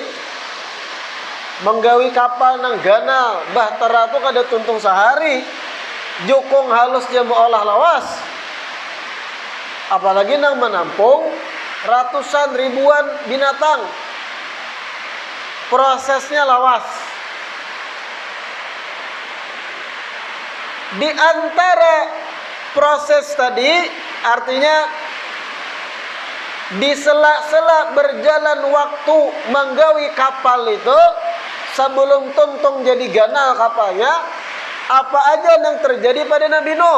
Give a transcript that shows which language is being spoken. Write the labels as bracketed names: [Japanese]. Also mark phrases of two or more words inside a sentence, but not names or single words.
[Banjar] Menggawi kapal nang ganal bahtera tu kada tuntung sehari. Jukung halus dia mengolah lawas, apalagi nang menampung ratusan ribuan binatang. Prosesnya lawas. [Indonesian] Di antara proses tadi, artinya di sela-sela berjalan waktu menggawi kapal itu, sebelum tuntung jadi ganal kapalnya, apa aja yang terjadi pada Nabi Nuh?